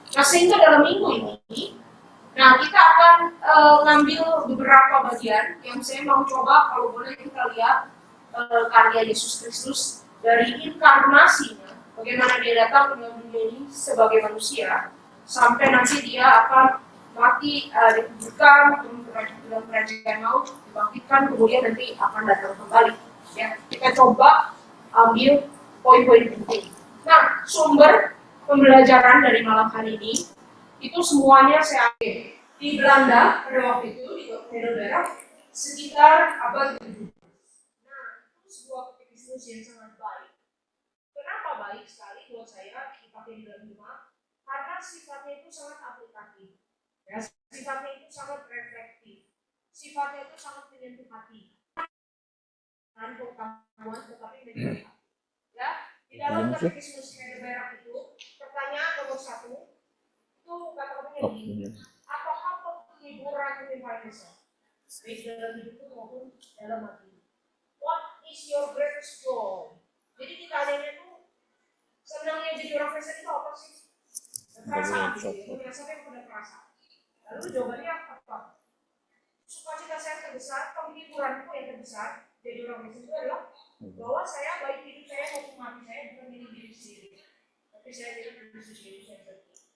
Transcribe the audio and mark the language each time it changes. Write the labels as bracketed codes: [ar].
[id] Nah, sehingga dalam minggu ini, nah kita akan ngambil beberapa bagian yang saya mau coba, kalau boleh kita lihat karya Yesus Kristus dari inkarnasinya, bagaimana dia datang ke dunia ini sebagai manusia, sampai nanti dia akan mati, dikuburkan dalam kerajaan maut, dibangkitkan, kemudian nanti akan datang kembali. Ya, kita coba ambil poin-poin penting. Nah, sumber pembelajaran dari malam hari ini itu semuanya saya ambil di Belanda pada waktu itu di Heidelberg sekitar abad ke-17. Nah, itu sebuah katekismus yang sangat baik. Kenapa baik sekali buat saya dipakai di dalam rumah? Karena sifatnya itu sangat aplikatif. Ya, sifatnya itu sangat reflektif. Sifatnya itu sangat menyentuh hati. Dan pengetahuan tetapi menyentuh hati. Ya, di dalam katekismus Heidelberg itu pertanyaan nomor 1 itu kata-katanya begini. Apakah penghiburan yang paling besar? Baik dalam hidupku maupun dalam hati. [en] What is your greatest joy? [id] Jadi ditanyanya itu senangnya jadi orang Kristen itu apa sih? Perasaan gitu, biasanya yang punya perasaan. Lalu jawabannya apa? Sukacita saya terbesar, penghiburanku yang terbesar jadi orang Kristen itu adalah bahwa saya baik hidup saya maupun mati saya bukan milik diri sendiri, tapi saya milik Kristus Yesus yang sendiri.